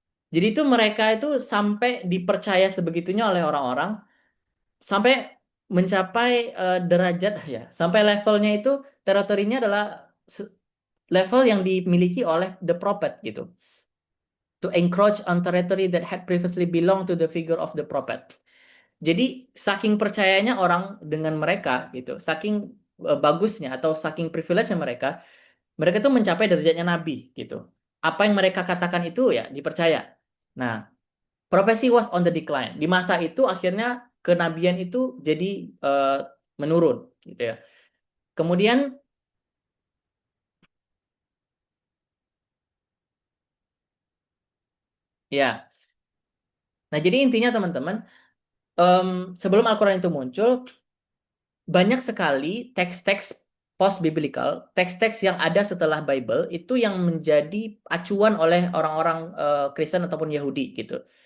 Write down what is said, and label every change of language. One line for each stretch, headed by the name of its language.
Indonesian: Jadi itu mereka itu sampai dipercaya sebegitunya oleh orang-orang sampai mencapai derajat ya, sampai levelnya itu teritorinya adalah level yang dimiliki oleh
English: the prophet
Indonesian: gitu.
English: To encroach on territory that had previously belonged to the figure of the prophet.
Indonesian: Jadi saking percayanya orang dengan mereka gitu, saking bagusnya atau saking privilege-nya mereka, mereka tuh mencapai derajatnya nabi gitu. Apa yang mereka katakan itu ya dipercaya. Nah,
English: prophecy was on the decline.
Indonesian: Di masa itu akhirnya kenabian itu jadi menurun gitu ya. Kemudian ya. Nah, jadi intinya teman-teman, sebelum Al-Qur'an itu muncul, banyak sekali teks-teks post-biblical, teks-teks yang ada setelah Bible itu yang menjadi acuan oleh orang-orang Kristen ataupun Yahudi gitu.